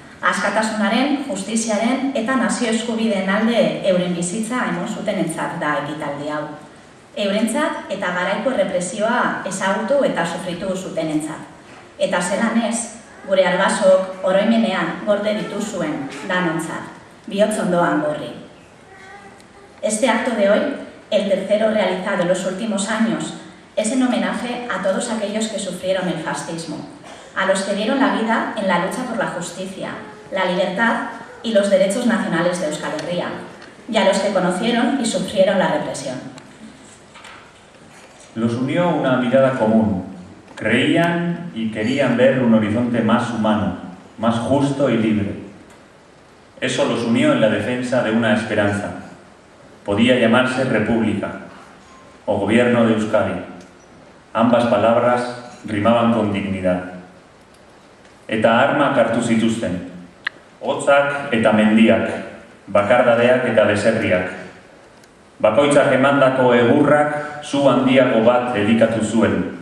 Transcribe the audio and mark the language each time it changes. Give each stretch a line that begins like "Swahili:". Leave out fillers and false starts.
Basque: Askatasunaren, justiziaren eta nazio eskubideen alde euren bizitza emon zutenentzat da ekitaldi hau. Eurentzat eta garaiko errepresioa ezagutu eta sufritu zutenentzat. Eta zelan ez, gure Arbasok oroimenean gorde dituzuen danontzat, bihotz ondoan gorri.
Spanish: Este acto de hoy, el tercero realizado en los últimos años, es en homenaje a todos aquellos que sufrieron el fascismo, a los que dieron la vida en la lucha por la justicia, la libertad y los derechos nacionales de Euskal Herria, y a los que conocieron y sufrieron la represión. Los unió una mirada común. Creían y querían ver un horizonte más humano, más justo y libre. Eso los unió en la defensa de una esperanza. Podía llamarse República o Gobierno de Euskadi. Ambas palabras rimaban con dignidad.
Basque: Eta armak hartu zituzten. Hotzak eta mendiak, bakardadeak eta beserriak. Bakoitzak emandako egurrak zu handiago bat elikatu zuen.